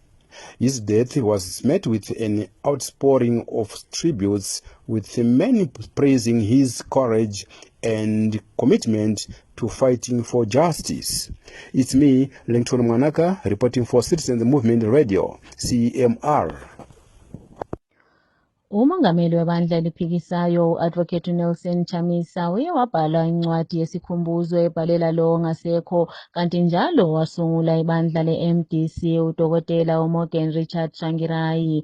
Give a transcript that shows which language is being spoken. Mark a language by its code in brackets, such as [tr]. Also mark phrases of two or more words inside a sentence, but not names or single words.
[en] His death was met with an outpouring of tributes, with many praising his courage and commitment to fighting for justice. It's me, Lengton Mwanaka, reporting for Citizens Movement Radio, CMR. [nd] Umongameli webandla eliphikisayo Advocate Nelson Chamisa uye wabhala incwadi yesikhumbuzo ebhalela lo ongasekho kanti njalo wasungula ibandla le-MDC udokotela uMorgan Richard Tsvangirai.